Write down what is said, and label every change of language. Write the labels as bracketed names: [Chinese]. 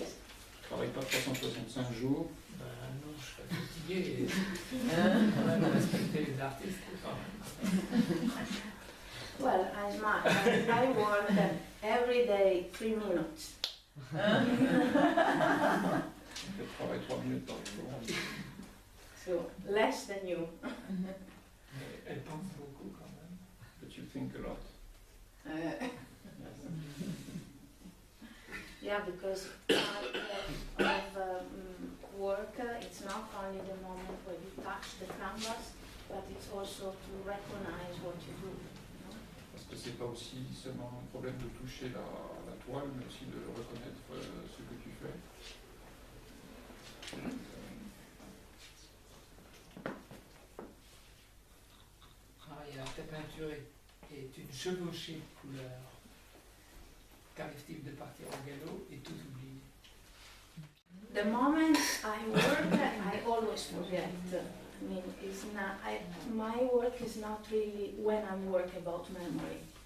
[French] Tu travailles pas 365 jours. Non, je suis fatigué. On a respecté les artistes quand même. [English] Well, I work every day 3 minutes. [French] Tu travailles 3 minutes par jour. [English] So, less than you. [French] Mais elle pense beaucoup quand même. [English] But you think a lot. Yeah, because part of work, it's not only the moment where you touch the canvas, but it's also to recognize what you do. [French] Parce que c'est pas aussi seulement un problème de toucher la toile, mais aussi de reconnaître ce que tu fais. Ta peinture est une chevauchée de couleurs. Qu'arrive-t-il de partir au galop et tout oublier? [English] The moment I work, I always forget. I mean, it's not. My work is not really when I work about memory.